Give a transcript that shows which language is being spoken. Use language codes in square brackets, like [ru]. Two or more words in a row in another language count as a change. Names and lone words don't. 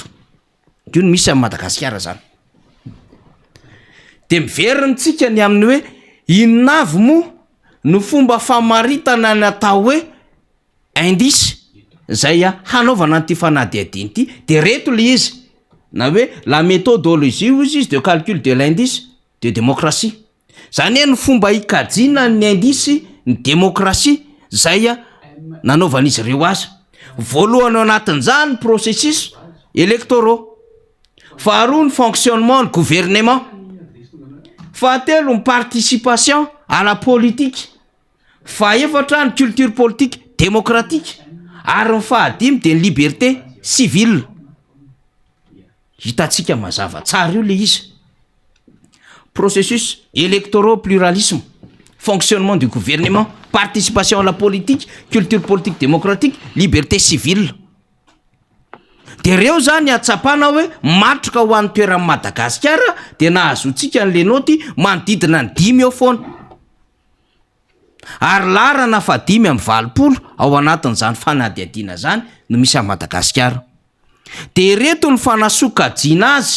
[mg] Io no misy amin'ny Madagasikara zany. De miverintsika ny amin'ny hoe inona avy mo no fomba famaritana natao hoe indice zay hanaovana an'ity fanadihadiny ity, de reto le izy na hoe [fr] la méthodologie [mg] izy [fr] de calcul de l'indice de démocratie. [mg] Zany ny fomba ikajina ny indice ny démocratie zay nanaovana izy ireo azy. Voalohany ao anatin'izany [fr] processus électoraux, [mg] faharoa ny fonctionnement ny gouvernement, fahatelo ny [fr] participation à la politique, [mg] fahaefatra ny [fr] culture politique démocratique, [mg] ary ny fahadimy de ny [fr] liberté civile. [mg] Hitatsika mazava tsara io le izy. [fr] Processus électoraux, pluralisme, fonctionnement du gouvernement, participation à la politique, culture politique démocratique, liberté civile. [mg] De reo zany atsapana hoe matroka ho an'ny toeran'ny Madagasikara de nahazotsika n'le noty manodidina ny 5 eo foana. Ary larana fa 520 ao anatin'izany fanadihadiana zany no misy amin'ny Madagasikara. De reto ny fanasokajiana azy.